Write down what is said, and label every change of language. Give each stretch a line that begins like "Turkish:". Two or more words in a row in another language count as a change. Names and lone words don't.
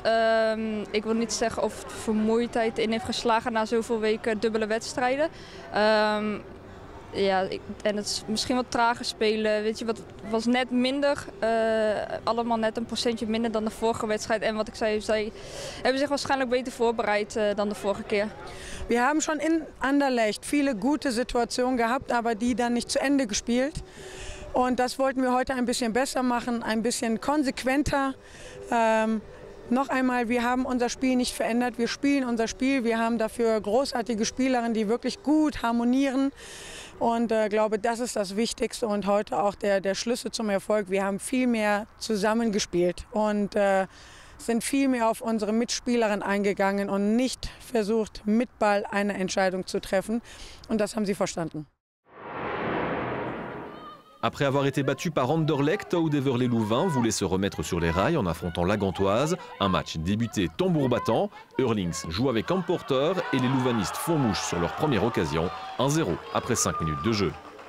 Dutch: Ik wil niet zeggen of het vermoeidheid in heeft geslagen na zoveel weken dubbele wedstrijden. Ja, en het is misschien wat trager spelen. Weet je, wat was net minder. Allemaal net een procentje minder dan de vorige wedstrijd. En wat ik zei, zij hebben zich waarschijnlijk beter voorbereid dan de vorige keer.
German: Wir haben schon in Anderlecht viele gute Situationen gehabt, aber die dann nicht zu Ende gespielt. Und das wollten wir heute ein bisschen besser machen, ein bisschen konsequenter. Noch einmal, wir haben unser Spiel nicht verändert, wir spielen unser Spiel. Wir haben dafür großartige Spielerinnen, die wirklich gut harmonieren. Und glaube, das ist das Wichtigste und heute auch der Schlüssel zum Erfolg. Wir haben viel mehr zusammengespielt und sind viel mehr auf unsere Mitspielerin eingegangen und nicht versucht, mit Ball eine Entscheidung zu treffen. Und das haben sie verstanden.
French: Après avoir été battu par Anderlecht, Oudeverlé-Louvain voulait se remettre sur les rails en affrontant la Gantoise. Un match débuté tambour battant. Eurlings joue avec Camporter et les Louvanistes font mouche sur leur première occasion. 1-0 après 5 minutes de jeu.